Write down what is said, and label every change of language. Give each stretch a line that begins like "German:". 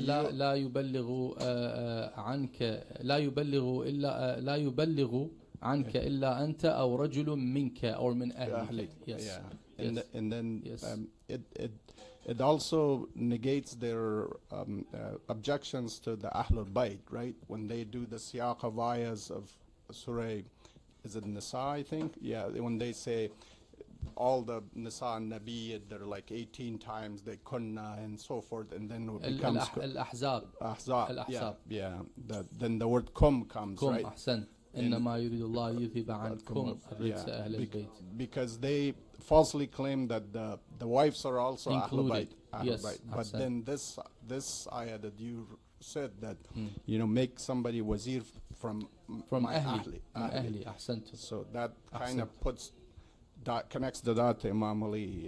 Arabic: لا يبلغ عنك لا يبلغ عنك إلا أنت أو رجل منك
English: or
Arabic: من أهلك.
English: Yes. Yeah. And then yes. it also negates their objections to the Ahlul Bayt, right? When they do the siyaq of ayahs of Surah, is it Nisa, I think? Yeah, when they say all the Nisa and Nabi, they're like 18 times, they kunna and so forth, and then it becomes Al-Ahzab. Ahzab, yeah. Then the word kum comes, Kum, right?
Arabic: ahsan. إنما يريد الله يذهب عنكم الرجس أهل البيت.
English: Because they falsely claim that the wives are also Ahlul Bayt. Yes, but then this ayah that you said that make somebody wazir from my ahli.
Arabic: أحسنتم.
English: So that kind of connects the dot to Imam Ali